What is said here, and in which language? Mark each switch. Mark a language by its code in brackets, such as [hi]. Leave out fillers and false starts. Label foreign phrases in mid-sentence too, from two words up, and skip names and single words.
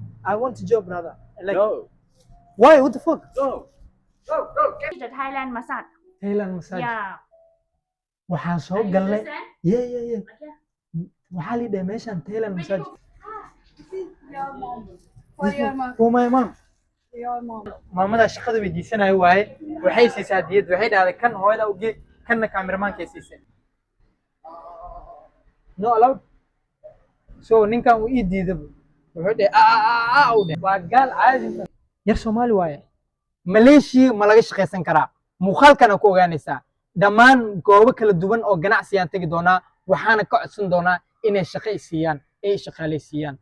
[en] I want a job, brother. Like, No. why? What the fuck? Go. Go. Go. Get. The Thailand massage. Thailand massage. Yeah. [so] Waxaan soo [en] Are you [so] galnay. [en] understand? Yeah, yeah, yeah. Okay. [so] Waxaa la yidhaha meeshaan Thailand massage. [en] Your mom. For your mom. For my mom. Your mom. [so] Maamada shaqada weydiisanayo waaye. Waxay siisay hadiyad. Waxay dhahday kan hooyada u gee, kanna kaamiramanka siisay. [en] No allowed. [so] So ninkan uu ii diiday. Wuxuu dhahay u dhahay. Waa gaal caadi. Yar Soomaali waaye. Malaysia ma laga shaqaysan karaa. Muuqaalkana ku ogaanaysaa. Dhammaan goobo kala duwan oo ganacsi aan tagi doonaa. Waxaana ka codsan doonaa inay shaqo i siiyaan, ay shaqaaleysiiyaan.